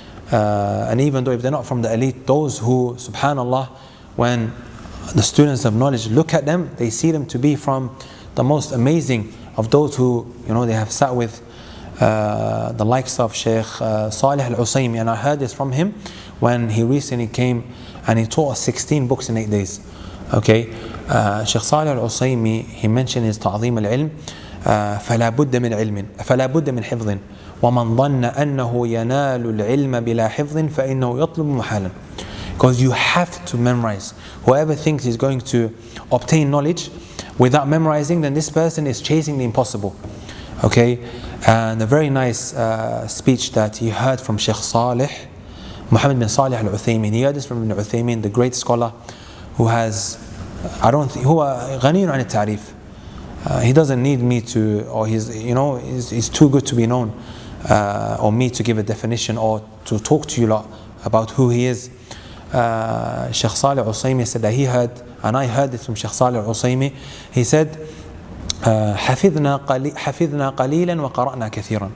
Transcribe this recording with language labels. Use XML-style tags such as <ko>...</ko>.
<en>And even though if they're not from the elite, those who, subhanallah, when the students of knowledge look at them, they see them to be from the most amazing of those who, they have sat with the likes of Shaykh Salih al-Usaymi. And I heard this from him when he recently came and he taught us 16 books in 8 days. Okay, Shaykh Salih al-Usaymi, he mentioned his ta'zeem al-ilm,</en> <ar>فلا بد من علم فلا بد من حفظ ومن ظن أنه ينال العلم بلا حفظ فإنه يطلب محالا.</ar> <en>Because you have to memorize. Whoever thinks he's going to obtain knowledge without memorizing, then this person is chasing the impossible. Okay, and a very nice speech that he heard from Shaykh Salih, Muhammad bin Salih al-Uthaymin. He heard this from Ibn Uthaymin, the great scholar who has,</en> <ar>هو غني عن التعريف.</ar> <en>He doesn't need me to, or he's too good to be known, or me to give a definition or to talk to you lot about who he is. Shaykh Salih al-Usaymi said that he heard, and I heard it from Shaykh Salih al-Usaymi. He said,</en> <ar>حفظنا قليلا وقرأنا كثيرا.</ar>